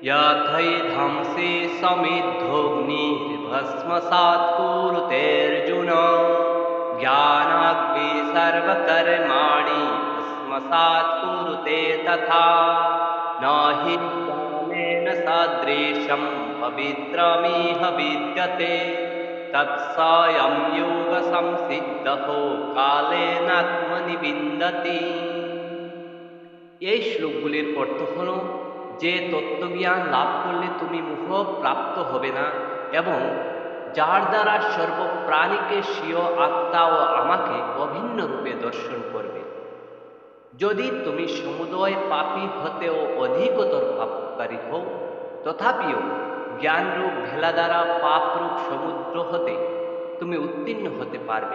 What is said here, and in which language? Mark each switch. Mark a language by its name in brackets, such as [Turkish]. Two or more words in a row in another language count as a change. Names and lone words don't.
[Sanskrit] यथैधंसि समिद्धोऽग्निर्भस्मसात् कुरुतेऽर्जुन ज्ञानाग्नि सर्वकर्माणि भस्मसात् कुरुते तथा न हि ज्ञानेन सदृशं पवित्रमिह विद्यते तत्सयं योगसंसिद्धो कालेनात्मनि विन्दति। [Bangla] এই শ্লোকগুলির অর্থ হল, যে তত্ত্বজ্ঞান লাভ করলে তুমি মোহ প্রাপ্ত হবে না এবং যার দ্বারা সর্বপ্রাণীকে স্বীয় আত্মা ও আমাকে অভিন্ন রূপে দর্শন করবে। যদি তুমি সমুদয় পাপী হতেও অধিকতর পাপকারী হও, তথাপিও জ্ঞানরূপ ভেলা দ্বারা পাপরূপ সমুদ্র হতে তুমি উত্তীর্ণ হতে পারবে।